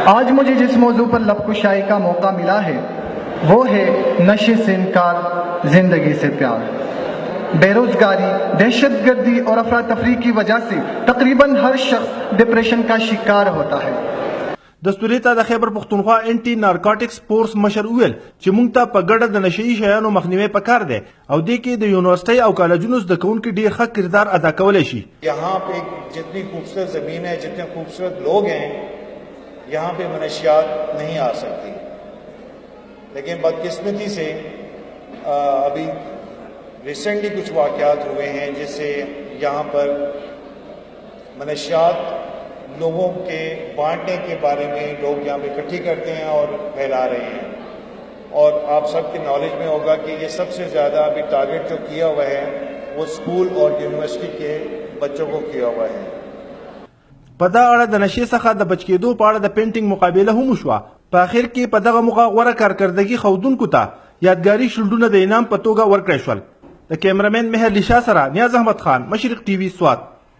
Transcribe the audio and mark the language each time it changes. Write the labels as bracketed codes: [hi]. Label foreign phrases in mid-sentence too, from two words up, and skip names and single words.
[ur] آج مجھے جس موضوع پر لب کشائی کا موقع ملا ہے وہ ہے نشے سے انکار، زندگی سے پیار. بے روزگاری، دہشت گردی اور افراتفری کی وجہ سے تقریباً ہر شخص ڈپریشن کا شکار ہوتا ہے. [ps] دستوري ته د خیبر پښتونخوا [en] anti narcotics force [ps] مشر ویل چې موږ ته په ګډه د نشئی شیانو مخنیوي پکار دی او دې کې د یونیورسيټي او کالجونو زده کوونکي ډیر ښه کردار ادا کولی شي. [ur] یہاں پہ جتنی خوبصورت زمین ہے، جتنے خوبصورت لوگ ہیں، یہاں پہ منشیات نہیں آ سکتی. لیکن بدقسمتی سے ابھی ریسنٹلی کچھ واقعات ہوئے ہیں جس سے یہاں پر منشیات لوگوں کے بانٹنے کے بارے میں لوگ یہاں پہ اکٹھی کرتے ہیں اور پھیلا رہے ہیں. اور آپ سب کے نالج میں ہوگا کہ یہ سب سے زیادہ ابھی ٹارگٹ جو کیا ہوا ہے وہ اسکول اور یونیورسٹی کے بچوں کو کیا ہوا ہے. [ps] په دغه اړه د نشې څخه د بچ کېدو په اړه د پینټینګ مقابله هم وشوه. په اخر کې په دغه موقع غوره کارکردګي ښودونکو ته یادګاري شیلډونه د انعام په توګه ورکړل شول. د کیمرامین مهر لیشا سره نیاز احمد خان، مشرق TV سوات.